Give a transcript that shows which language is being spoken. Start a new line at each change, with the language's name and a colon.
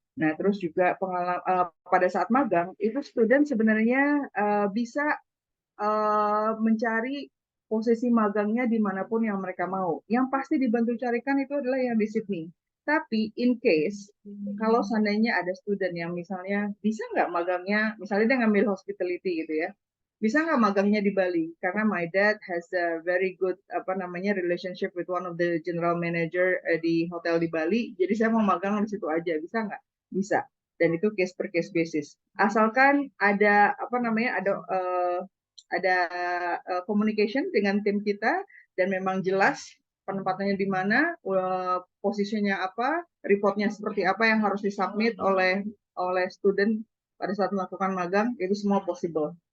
Indonesian: Nah, terus juga pada saat magang itu student sebenarnya bisa mencari posisi magangnya dimanapun yang mereka mau. Yang pasti dibantu carikan itu adalah yang di Sydney. Tapi
English: in case
Indonesian: kalau seandainya ada student yang misalnya bisa nggak magangnya, misalnya dia ngambil hospitality gitu ya, bisa nggak magangnya di Bali? Karena
English: my dad has a very good
Indonesian: apa namanya
English: relationship with one of the general manager
Indonesian: di hotel di Bali. Jadi saya mau magang di situ aja, bisa nggak? Bisa. Dan itu
English: case per case basis.
Indonesian: Asalkan ada apa namanya, ada communication dengan tim kita dan memang jelas penempatannya di mana, posisinya apa, reportnya seperti apa yang harus disubmit oleh student pada saat melakukan magang, itu semua possible.